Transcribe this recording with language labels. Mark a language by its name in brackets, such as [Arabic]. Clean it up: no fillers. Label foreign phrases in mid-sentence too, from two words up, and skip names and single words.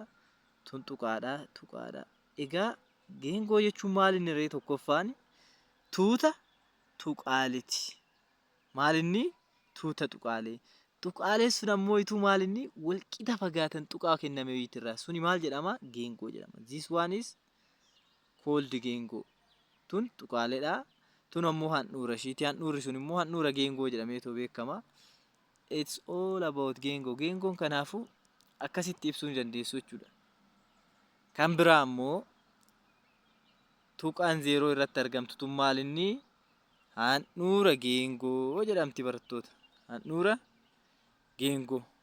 [Oromo] Tun tuqaadha. Egaa geengoo jechuun maal inni ree tokkoffaan tuuta tuqaaleeti. Maal inni tuuta tuqaalee. Tuqaaleen sun ammoo ituu maal inni walqixa fagaatan tuqaa kenname wayiitirraa. Suni maal jedhama? Geengoo jedhama. [English] This one is called geengoo. [Oromo] Tun tuqaaleedha. Tun ammoo handhuura ishiiti. Handhuurri sun immoo handhuura geengoo jedhameetoo beekama. [English] It's all about geengoo. [Oromo] Geengoon kanaafuu akkasitti ibsuu ni dandeessu jechuudha. Kan biraa ammoo tuqaan 0 irratti argamtu tun maal inni handhuura geengoo jedhamti barattoota. Handhuura geengoo.